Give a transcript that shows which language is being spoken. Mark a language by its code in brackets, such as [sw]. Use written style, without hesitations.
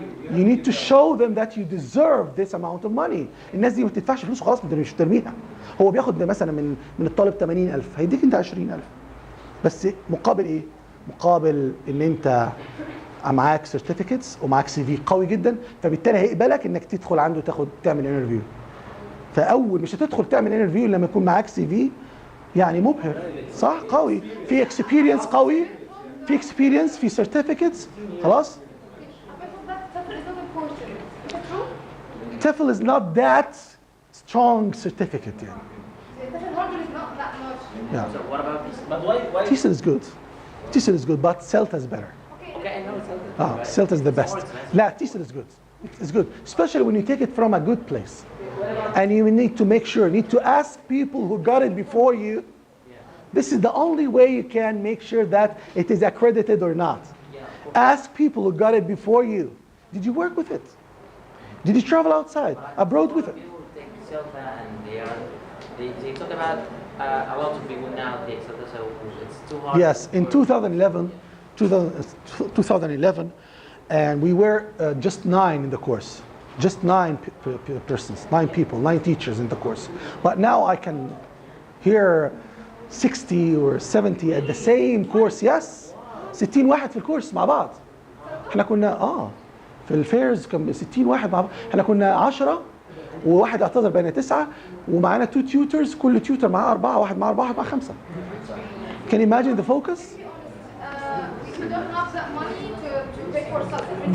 [en] You need to show them that you deserve this amount of money. [ar] الناس دي ما بتدفعش فلوس خلاص مش ترميها. هو بياخد مثلا من الطالب 80,000 هيديك انت 20,000. بس مقابل ايه؟ مقابل ان انت معاك سيرتيفيكتس ومعاك سي في قوي جدا فبالتالي هيقبلك انك تدخل عنده تعمل انترفيو. فاول مش هتدخل تعمل انترفيو لما يكون معاك سي في يعني مبهر صح قوي في اكسبيرينس قوي في اكسبيرينس في سيرتيفيكتس خلاص. [en] TEFL is not that strong certificate يعني. Yeah. So what about this? But why? TESOL is good. TESOL is good, but CELTA is better. Okay, I know it's CELTA is the best. لا TESOL is good. It's good, especially when you take it from a good place. And you need to make sure, need to ask people who got it before you. This is the only way you can make sure that it is accredited or not. Ask people who got it before you. Did you work with it? Did you travel outside, abroad with it? People take CELTA and they talk about a lot of people now take CELTA, so it's too hard. Yes, in 2011, 2011, and we were just 9 in the course. Just 9 persons, 9 people, 9 teachers in the course. But now I can hear 60 or 70 at the same course. [ar] Yes, 60 واحد في الكورس مع بعض. احنا كنا في الفيرز كان 60 واحد مع بعض. احنا كنا 10 وواحد اعتذر بين 9 ومعانا 2 tutors، كل tutor معاه 4، واحد معاه 4، واحد معاه 5. [en] Can you imagine the focus? We don't have that money to pay for something.